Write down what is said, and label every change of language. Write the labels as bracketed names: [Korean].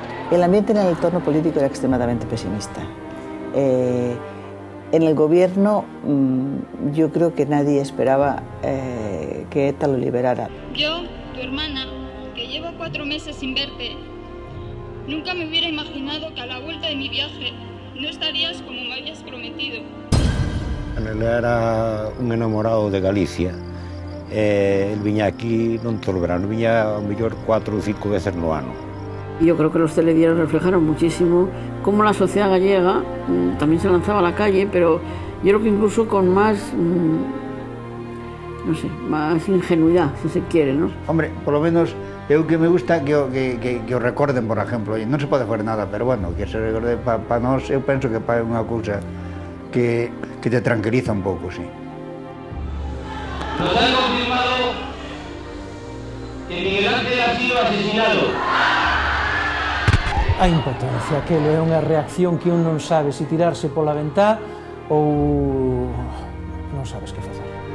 [Spanish] El ambiente en el entorno político era extremadamente pesimista. En el gobierno yo creo que nadie esperaba que ETA lo liberara. Yo, tu hermana, que llevo 4 meses sin verte, nunca me hubiera imaginado que a la vuelta de mi viaje no estarías como me habías prometido. Él era un enamorado de Galicia. [Galician] Él viña aquí non todo o verano, viña ao mellor 4 ou 5 veces no ano. [Spanish] Yo creo que los telediarios reflejaron muchísimo cómo la sociedad gallega también se lanzaba a la calle, pero yo creo que incluso con más, no sé, más ingenuidad, si se quiere, ¿no? [Galician] Hombre, [Spanish] por lo menos, [Galician] eu que me gusta que o recorden, por exemplo, non se pode fazer nada, pero bueno, que se recorde para nós, eu penso que é unha cousa que te tranquiliza un pouco, sí. [Spanish] Nos han confirmado que Miguel Ángel ha sido asesinado. [Galician] A impotencia, que é unha reacción que un non sabe se tirarse pola ventá ou non sabes que facer.